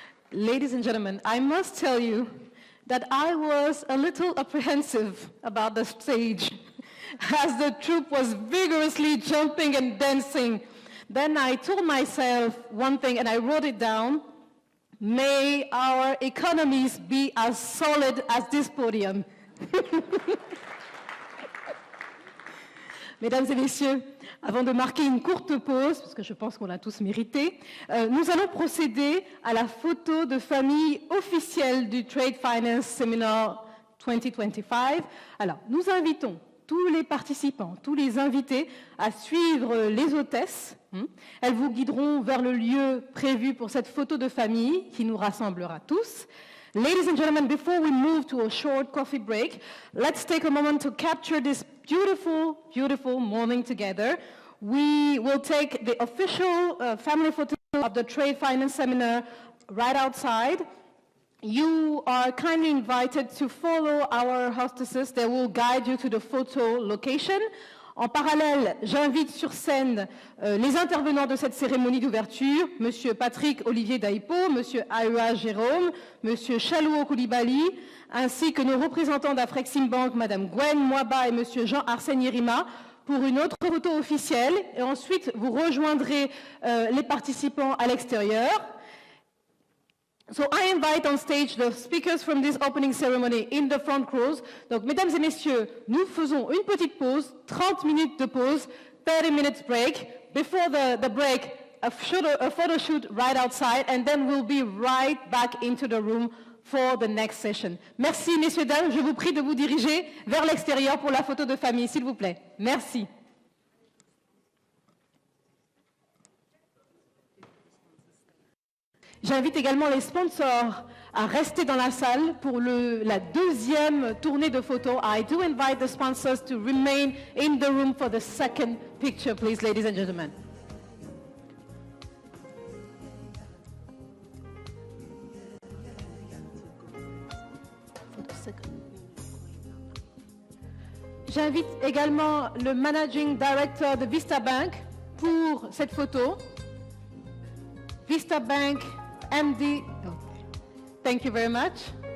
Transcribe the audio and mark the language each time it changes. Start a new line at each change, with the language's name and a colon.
English: Ladies and gentlemen, I must tell you that I was a little apprehensive about the stage as the troupe was vigorously jumping and dancing. Then I told myself one thing and I wrote it down. May our economies be as solid as this podium.
French: Mesdames et messieurs, avant de marquer une courte pause, parce que je pense qu'on l'a tous mérité, nous allons procéder à la photo de famille officielle du Trade Finance Seminar 2025. Alors, nous invitons tous les participants, tous les invités à suivre les hôtesses. Elles vous guideront vers le lieu prévu pour cette photo de famille qui nous rassemblera tous.
English: Ladies and gentlemen, before we move to a short coffee break, let's take a moment to capture this beautiful, beautiful morning together. We will take the official family photo of the Trade Finance Seminar right outside. You are kindly invited to follow our hostesses. They will guide you to the photo location.
French: En parallèle, j'invite sur scène les intervenants de cette cérémonie d'ouverture, Monsieur Patrick Olivier Daipo, Monsieur Aua Jérôme, Monsieur Chalouo Koulibaly, ainsi que nos représentants d'Afreximbank, Madame Gwen Mwaba et Monsieur Jean-Arsène Yerima, pour une autre photo officielle. Et ensuite, vous rejoindrez les participants à l'extérieur.
English: So I invite on stage the speakers from this opening ceremony in the front rows.
French: Donc, mesdames et messieurs, nous faisons une petite pause, 30 minutes de pause,
English: 30 minutes break. Before the break, a photo shoot right outside, and then we'll be right back into the room for the next session.
French: Merci, messieurs, dames. Je vous prie de vous diriger vers l'extérieur pour la photo de famille, s'il vous plaît. Merci. J'invite également les sponsors à rester dans la salle pour la deuxième tournée de photos.
English: I do invite the sponsors to remain in the room for the second picture, please, ladies and gentlemen.
French: J'invite également le Managing Director de Vista Bank pour cette photo.
English: Vista Bank MD, thank you very much.